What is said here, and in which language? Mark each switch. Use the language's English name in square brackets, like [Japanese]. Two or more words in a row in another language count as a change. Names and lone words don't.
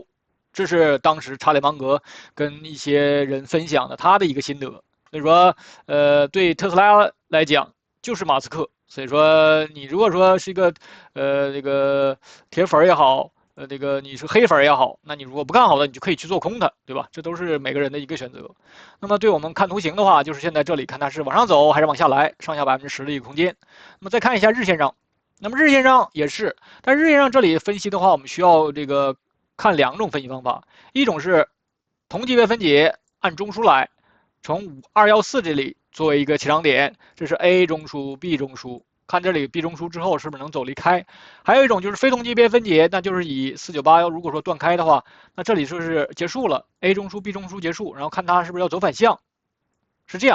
[Chinese] 這是當時查理芒格跟一些人分享的他的一個心得，所以說，對特斯拉來講就是馬斯克，所以說你如果說是一個，這個鐵粉也好，這個你是黑粉也好，那你如果不看好的，你就可以去做空它，對吧？這都是每個人的一個選擇。那麼對我們看圖形的話，就是現在這裡看它是往上走還是往下來，上下10%的一個空間。那麼再看一下日線上，那麼日線上也是，但是日線上這裡分析的話，我們需要這個。看兩種分析方法，一種是同級別分解，按中樞來，從214這裡作為一個起漲點，這是 A 中樞、B 中樞，看這裡 B 中樞之後是不是能走離開。還有一種就是非同級別分解，那就是以4981如果說斷開的話，那這裡就是結束了 ，A 中樞、B 中樞結束，然後看它是不是要走反向，是這樣。